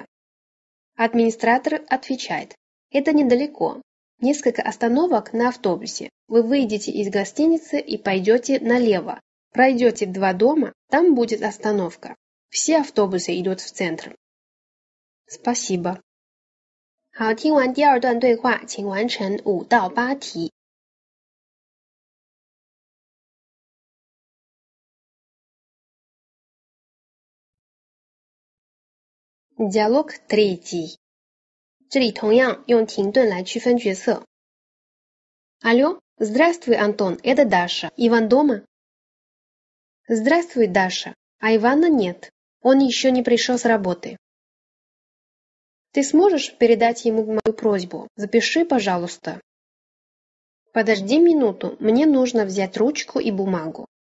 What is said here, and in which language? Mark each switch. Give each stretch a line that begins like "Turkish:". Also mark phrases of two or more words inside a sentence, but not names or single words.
Russian: Администратор отвечает. Это недалеко. Несколько остановок на автобусе. Вы выйдете из гостиницы и пойдете налево. Пройдете 2 дома, там будет остановка. Все автобусы идут в центр. Спасибо.
Chinese: 好，听完第2段对话，请完成5到8题。Диалог 3. 这里同样用停顿来区分角色。
Russian: Алло, здравствуй, Антон, это Даша. Иван дома? Здравствуй, Даша. А Ивана нет. Он еще не пришел с работы. Ты сможешь передать ему мою просьбу? Запиши, пожалуйста. Подожди минуту, мне нужно взять ручку и бумагу.